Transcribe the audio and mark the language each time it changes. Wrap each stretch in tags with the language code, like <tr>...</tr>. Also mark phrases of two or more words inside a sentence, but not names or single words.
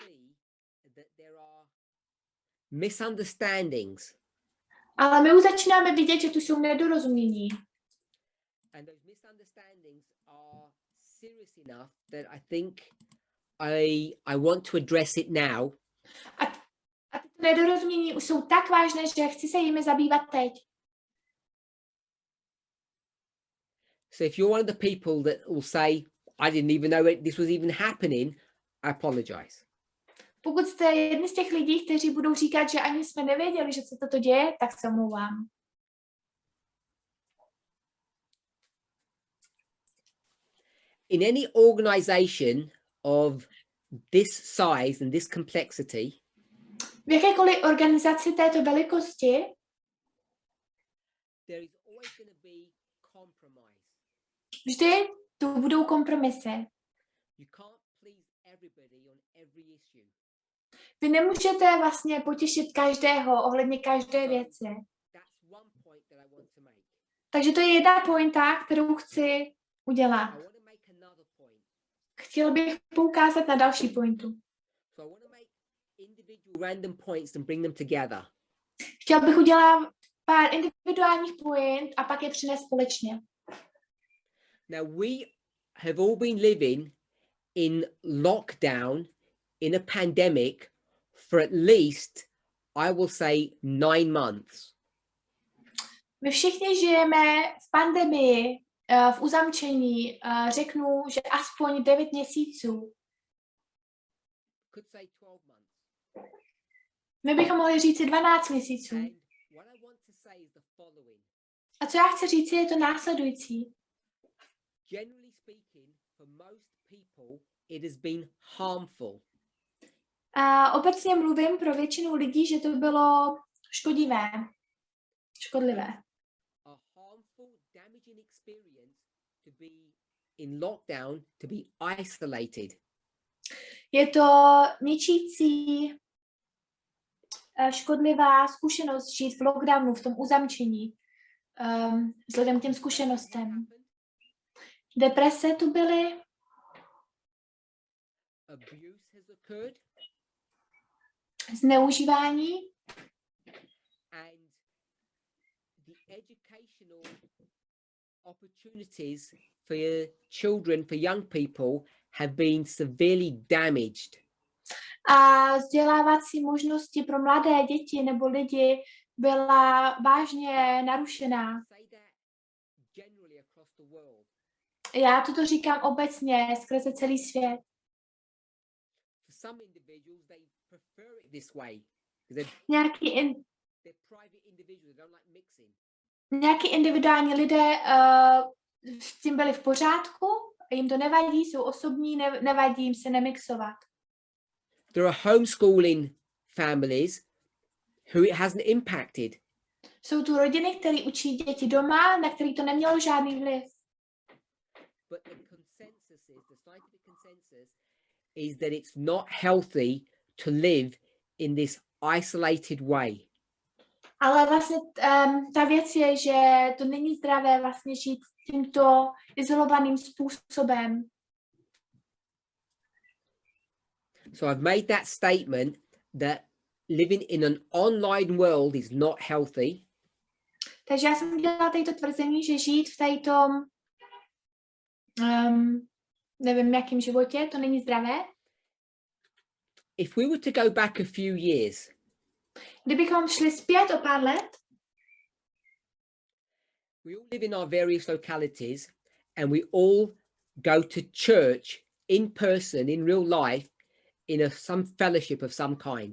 <en>Misunderstandings.</en> <cs>Ale my už začínáme vidět, že tu jsou nedorozumění.</cs> <en>And those misunderstandings are serious enough that I think I want to address it now.</en> <cs>A ty nedorozumění už jsou tak vážné, že chci se jimi zabývat teď.</cs> <en>So if you're one of the people that will say, I didn't even know this was even happening, I apologize.</en> <cs>Pokud jste jedni z těch lidí, kteří budou říkat, že ani jsme nevěděli, že se toto děje, tak se omlouvám.</cs> <en>In any organization of this size and this complexity,</en> <cs>v jakékoliv organizaci této velikosti</cs> <en>there is always going to be compromise.</en> <cs>Vždy tu budou kompromisy.</cs> <en>You can't please everybody on every issue.</en> <cs>Vy nemůžete vlastně potěšit každého ohledně každé věci.</cs> <en>That's one point that I want to make.</en> <cs>Takže to je jedna pointa, kterou chci udělat.</cs> <en>I want to make another point.</en> <cs>Chtěl bych poukázat na další pointu.</cs> <en>So I want to make individual random points and bring them together.</en> <cs>Chtěl bych udělat pár individuálních point a pak je přinést společně.</cs> <en>Now we have all been living in lockdown, in a pandemic for at least, I will say, 9 months.</en> <cs>My všichni žijeme v pandemii, v uzamčení, řeknu, že aspoň 9 měsíců.</cs> <en>Could say 12 months.</en> <cs>My bychom mohli říci 12 měsíců.</cs> <en>And what I want to say is the following.</en> <cs>A co já chci říci, je to následující.</cs> <en>Generally speaking, for most people, it has been harmful.</en> <cs>A obecně mluvím pro většinu lidí, že to bylo škodlivé.</cs> <en>A harmful, damaging experience to be in lockdown, to be isolated.</en> <cs>Je to ničící, škodlivá zkušenost žít v lockdownu, v tom uzamčení, vzhledem k těm zkušenostem. Deprese tu byly.</cs> <en>Abuse has occurred.</en> <cs>Zneužívání.</cs> <en>And the educational opportunities for your children, for young people, have been severely damaged.</en> <cs>A vzdělávací možnosti pro mladé děti nebo lidi byla vážně narušená. Já toto říkám obecně skrze celý svět. Nějaký individuální lidé s tím byli v pořádku, jim to nevadí, jsou osobní, nevadí jim se nemixovat.</cs> <en>There are homeschooling families who it hasn't impacted.</en> <cs>Jsou tu rodiny, které učí děti doma, na který to nemělo žádný vliv.</cs> <en>But the scientific consensus is that it's not healthy to live in this isolated way.</en> <cs>Ale vlastně ta věc je, že to není zdravé vlastně žít tímto izolovaným způsobem.</cs> <en>So I've made that statement that living in an online world is not healthy.</en> <cs>Takže já jsem dělala tato tvrzení, že žít v této nevím jakým životě, to není zdravé.</cs> <en>If we were to go back a few years,</en> <cs>kdybychom šli zpět o pár let,</cs> <en>we all live in our various localities and we all go to church in person, in real life, in some fellowship of some kind.</en>